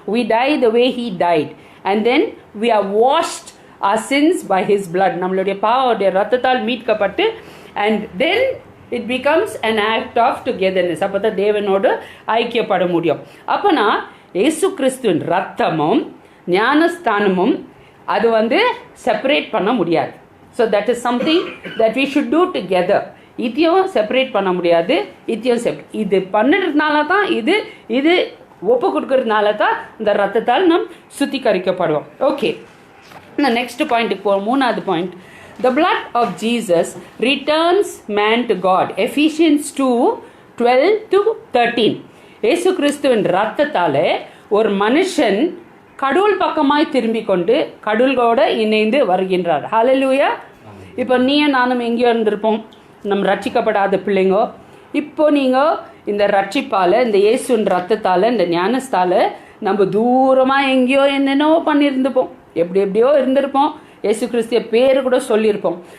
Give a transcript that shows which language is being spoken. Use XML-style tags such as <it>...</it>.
<en>we die the way he died and then we are washed our sins by his blood.</en> <ta>நம்மளுடைய பாவடைய ரத்தத்தால் மீட்கப்பட்டு</ta> <en>and then it becomes an act of togetherness.</en> <ta>அப்போ தான் தேவனோடு ஐக்கியப்பட முடியும். அப்போனா இயேசு கிறிஸ்துவின் ரத்தமும் ஞானஸ்தானமும் அது வந்து செப்பரேட் பண்ண முடியாது.</ta> <en>So that is something that we should do together.</en> <ta>இதையும் செப்பரேட் பண்ண முடியாது, இதையும் இது பண்ணுறதுனால தான் இது ஒப்பு கொடுக்கறதுனால தான் இந்த ரத்தத்தால் நாம் சுத்திகரிக்கப்படுவோம். ஓகே, நான் நெக்ஸ்ட் பாயிண்ட்டுக்கு போகிறோம். மூணாவது point,</ta> <en>the blood of Jesus returns man to God. Ephesians 2:12-13.</en> <ta>இயேசு கிறிஸ்துவின் ரத்தத்தால் ஒரு மனுஷன் கடவுள் பக்கமாய் திரும்பி கொண்டு கடவுளோட இணைந்து வருகின்றார். ஹல்லேலூயா. இப்போ நீயும் நானும் எங்கேயோ இருந்திருப்போம், நம்ம ரட்சிக்கப்படாத பிள்ளைங்கோ. இப்போ நீங்கள் இந்த ரட்சிப்பால், இந்த இயேசுவின் ரத்தத்தால், இந்த ஞானத்தால் நம்ம தூரமாக எங்கேயோ என்னென்னோ பண்ணியிருந்துப்போம், எப்படியோ இருந்திருப்போம், இயேசு கிறிஸ்துவ பேர் கூட சொல்லியிருப்போம்.</ta>